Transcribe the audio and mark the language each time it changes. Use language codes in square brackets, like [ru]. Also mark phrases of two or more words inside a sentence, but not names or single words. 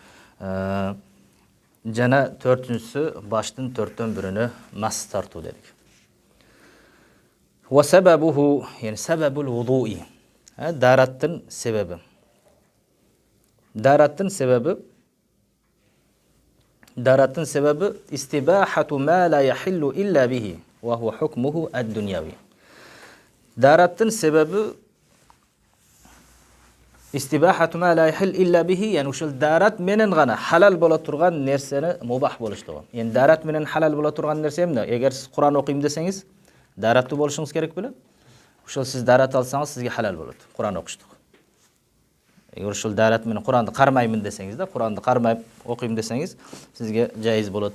[ky] Жана 4-түнчүсү баштын 4төн биринө мас тартуу дедик. [ar] وسببه، يعني سبب الوضوء. [ky] Дараттын себеби. Дараттын себеби [ar] استباحة ما لا يحل إلا به وهو حكمه الدنيوي. [ky] Дараттын себеби [ar] استباحة ما لا يحل إلا به, [ky] яни ушул дарат менен гана халал боло турган нерсени мубах болуштугу. Яни дарат менен халал боло турган нерсе эмне? Эгер сиз Кур'ан окуйм десеңиз, дараттуу болушуңуз керек беле? Ошол сиз дарат алсаңыз, сизге халал болот. Кур'ан окуштук. Эгер ушул дарат менен Кур'анды кармаймын десеңиз да, Кур'анды кармайып окуйм десеңиз, сизге жайыз болот.